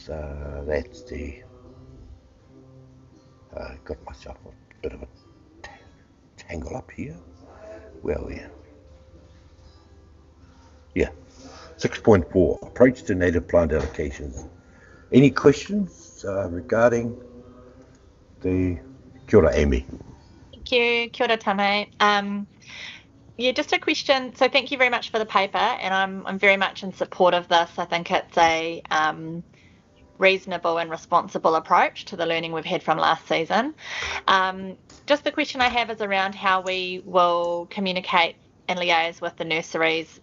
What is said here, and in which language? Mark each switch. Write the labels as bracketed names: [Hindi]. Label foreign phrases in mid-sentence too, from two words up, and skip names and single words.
[English] That's the got myself a bit of a tangle up here. Where are we? Yeah, 6.4 approach to native plant allocations. Any questions regarding the [Māori] kia ora, [English] Amy? Thank you. [Māori] Kia ora, Tame. [English] Yeah, just a question. So thank you very much for the paper, and I'm very much in support of this. I think it's a reasonable and responsible approach to the learning we've had from last season. Just the question I have is around how we will communicate and liaise with the nurseries.